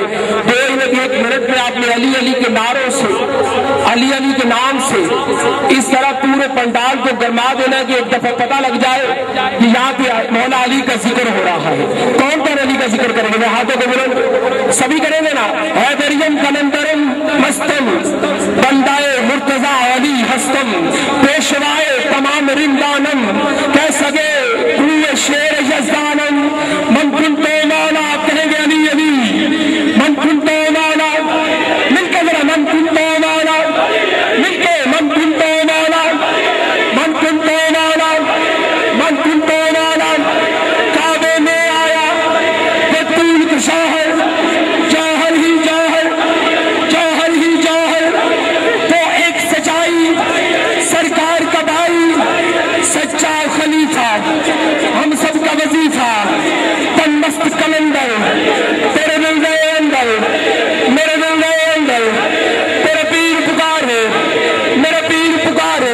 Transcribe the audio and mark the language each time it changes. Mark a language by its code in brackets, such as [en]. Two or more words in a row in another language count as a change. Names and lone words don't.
[ur] 1 منٹ میں آپ نے علی علی کے نعروں سے، علی علی کے نام سے اس طرح پورے پنڈال کو گرما دینا کہ ایک دفعہ پتہ لگ جائے کہ یہاں پہ مولا علی کا ذکر ہو رہا ہے. کون کون علی کا ذکر کریں گے؟ ہاتھوں کو بلند سبھی کریں گے نا. [fa] حیدریم کلندرم مستم بندائے مرتضی علی ہستم پیشوائے تمام رندانم کہہ سگے روئے شیر یزدانم [ar] من کنتو مولا. [ur] کہیں گے علی علی. [ar] من کنتو مولا [ur] مل کے ذرا. [ar] من کنتو مولا [ur] مل کے. [ar] من کنتو مولا. من کنتو مولا. من کنتو مولا. [ur] کعبے میں آیا بطول کشا ہے، جوہر ہی جوہر، جوہر ہی جوہر. تو ایک سچائی سرکار کا بھائی سچا خلیفہ ہم سب کا وظیفہ تن مست کلندر تیرے دل گئے اندر میرے دل گئے اندر تیرے پیر پکارے میرے پیر پکارے.